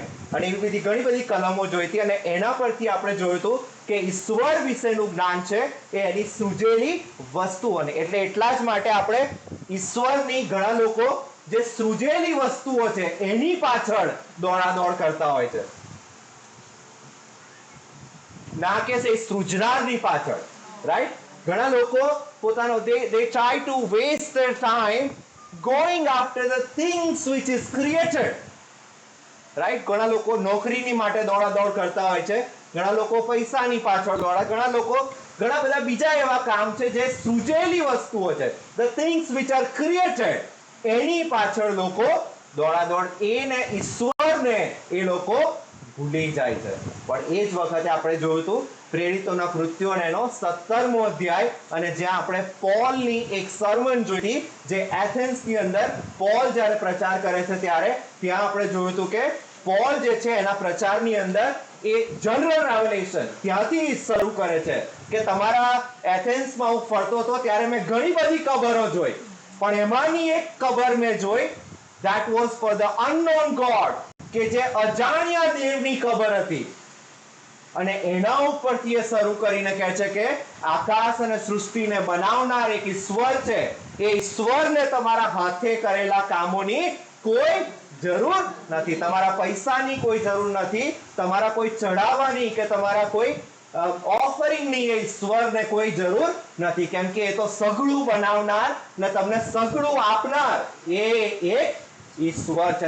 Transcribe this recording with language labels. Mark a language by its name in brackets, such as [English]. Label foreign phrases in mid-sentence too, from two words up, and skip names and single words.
[Gujarati] અને એવી બધી ઘણી બધી કલમો જોઈતી અને એના પરથી આપણે જોયું હતું કે ઈશ્વર વિશેનું જ્ઞાન છે એ એની સૃજેલી વસ્તુઓને, એટલે એટલા જ માટે આપણે ઈશ્વરની, ઘણા લોકો જે સૃજેલી વસ્તુઓ છે એની પાછળ દોડાદોડ કરતા હોય છે, ના કે એ સૃજનારની પાછળ, રાઈટ? ઘણા લોકો પોતાનો [English] they try to waste their time going after the things which is created, right? [Gujarati] ઘણા લોકો નોકરીની માટે દોડાદોડ કરતા હોય છે, ઘણા લોકો પૈસાની પાછળ દોડા, ઘણા લોકો ઘણા બધા બીજા એવા કામ છે જે સૃજેલી વસ્તુઓ છે, [English] the things which are created, [Gujarati] એની પાછળ લોકો દોડાદોડ, એને ઈશ્વરને એ લોકો ભૂલી જાય છે. પણ એ જ વખતે આપણે જોયું હતું પ્રેરિતોના કૃત્યો એનો 17મો અધ્યાય અને જ્યાં આપણે પોલની એક સર્મન જોઈ જે એથેન્સની અંદર પોલ જ્યારે પ્રચાર કરે છે ત્યારે ત્યાં આપણે જોયું હતું કે પોલ જે છે એના પ્રચારની અંદર એ [English] general revelation [Gujarati] ત્યાંથી શરૂ કરે છે કે તમારા એથેન્સમાં હું ફરતો હતો ત્યારે મેં ઘણી બધી કબરો જોઈ, પણ એમાંની એક કબર મેં જોઈ, [English] that was for the unknown God, [Gujarati] કે જે અજાણ્યા દેવની કબર હતી. અને એના ઉપરથી એ શરૂ કરીને કહે છે કે આકાશ અને સૃષ્ટિને બનાવનાર એક ઈશ્વર છે, એ ઈશ્વરને તમારા હાથે કરેલા કામોની કોઈ જરૂર નથી, તમારા પૈસાની કોઈ જરૂર નથી, તમારા કોઈ ચઢાવાની કે તમારા કોઈ ઓફરિંગની એ ઈશ્વરને કોઈ જરૂર નથી, કેમ કે એ તો સઘળું બનાવનાર ને તમને સઘળું આપનાર એ એક ઈશ્વર છે.